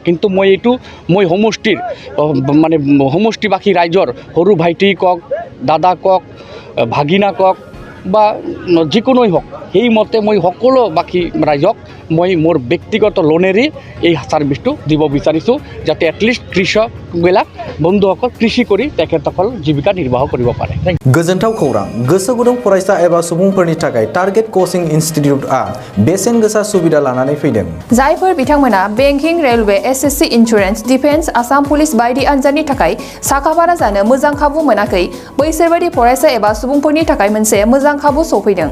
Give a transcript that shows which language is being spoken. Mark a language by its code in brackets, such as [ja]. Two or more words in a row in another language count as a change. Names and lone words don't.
[as] কিন্তু মই সমষ্টিবাসী ৰাইজৰ সৰু ভাইটি কওক, দাদা কওক, ভাগিনা কওক বা যিকোনোই হওক, সেইমতে মই সকলো বাকী ৰাইজক মই মোৰ ব্যক্তিগত লোনেৰে এই ছাৰ্ভিচটো দিব বিচাৰিছোঁ, যাতে এটলিষ্ট কৃষকবিলাক বন্ধুসকল কৃষি কৰি তেখেতসকল জীৱিকা নিৰ্বাহ কৰিব পাৰে। [brx] गोजोनथाव खौरां, गोसो गुदुं फरायसा एबा सुबुंफोरनि थाखाय टार्गेट कोचिं इनस्टिट्यूटआ बेसेन गोसा सुबिदा लानानै फैदों। जायफोर बिथांमोना बेंकिं, रेलवे, SSC, इन्सुरेन्स, डिफेन्स, आसाम पुलिस बायदि आनजादनि थाखाय साखाफारा जानो मोजां खाबु मोनाखै, बैसोरबायदि फरायसा एबा सुबुंफोरनि थाखाय मोनसे मोजां मोजां खाबु सफैदों।